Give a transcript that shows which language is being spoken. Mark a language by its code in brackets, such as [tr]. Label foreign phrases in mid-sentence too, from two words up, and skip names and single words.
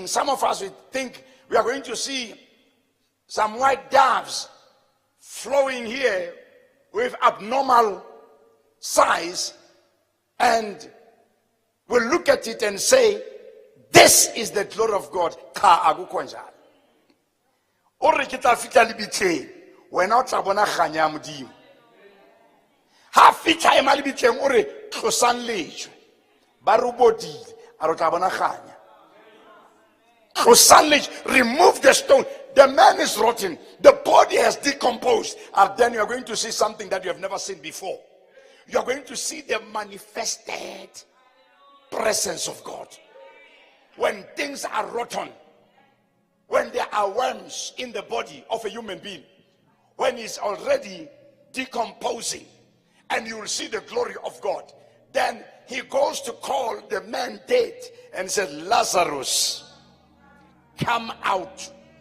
[en] Some of us would think we are going to see some white doves flowing here with abnormal size, and we'll look at it and say, this is the glory of God. [zu] Ka akukho njalo. [st] Ore ke tla fitla lebitleng, wena o tla bona kganya ya Modimo. Ha fitla e malibitleng ore tlosang lejwe, ba robodile, a re tla bona kganya. Tlosang lejwe, [en] remove the stone. The man is rotten. The body has decomposed. And then you are going to see something that you have never seen before. You are going to see the manifested presence of God. When things are rotten, when there are worms in the body of a human being, when it's already decomposing, and you will see the glory of God, then he goes to call the man dead and said, Lazarus, come out.